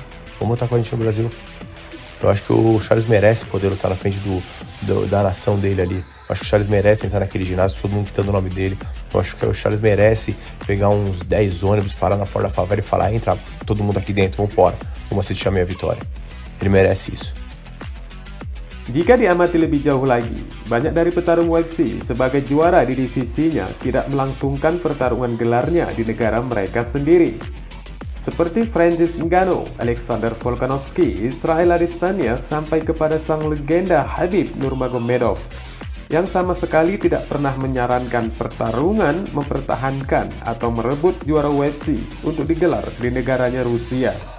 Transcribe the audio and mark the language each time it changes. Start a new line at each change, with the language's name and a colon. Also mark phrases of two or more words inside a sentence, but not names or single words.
Portuguese: Vamos lutar com a gente no Brasil. Eu acho que o Charles merece poder lutar na frente da nação dele ali. Eu acho que o Charles merece entrar naquele ginásio, todo mundo gritando o nome dele. Eu acho que o Charles merece pegar uns 10 ônibus, parar na porta da favela e falar: entra todo mundo aqui dentro, vamos embora, vamos assistir a minha vitória. Ele merece isso.
Indonesian: Jika diamati lebih jauh lagi, banyak dari petarung UFC sebagai juara di divisinya tidak melangsungkan pertarungan gelarnya di negara mereka sendiri. Seperti Francis Ngannou, Alexander Volkanovski, Israel Adesanya, sampai kepada sang legenda Khabib Nurmagomedov yang sama sekali tidak pernah menyarankan pertarungan mempertahankan atau merebut juara UFC untuk digelar di negaranya Rusia.